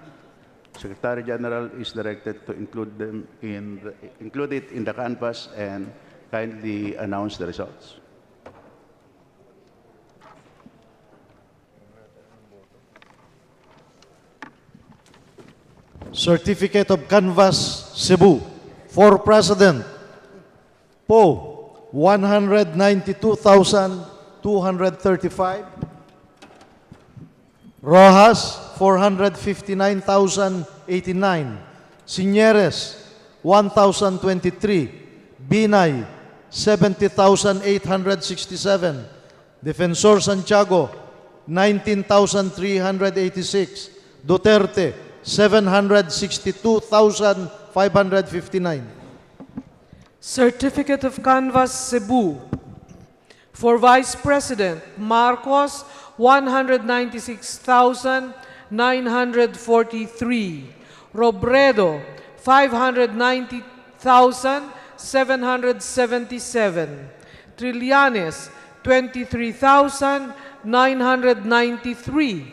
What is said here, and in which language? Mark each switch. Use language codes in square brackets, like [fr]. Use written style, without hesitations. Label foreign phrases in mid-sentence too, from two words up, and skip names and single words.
[en] Secretary General is directed to include it in the canvas and kindly announce the results. Certificate of Canvas, Cebu. For President, Poe, 192,235. Rojas, 459,089. Signeres, 1,023. Binay, 70,867. Defensor Santiago, 19,386. Duterte, 762,559. Certificate of Canvas, Cebu. For Vice President, Marcos, 196,943. Robredo, 590,777. Trillanes, 23,993.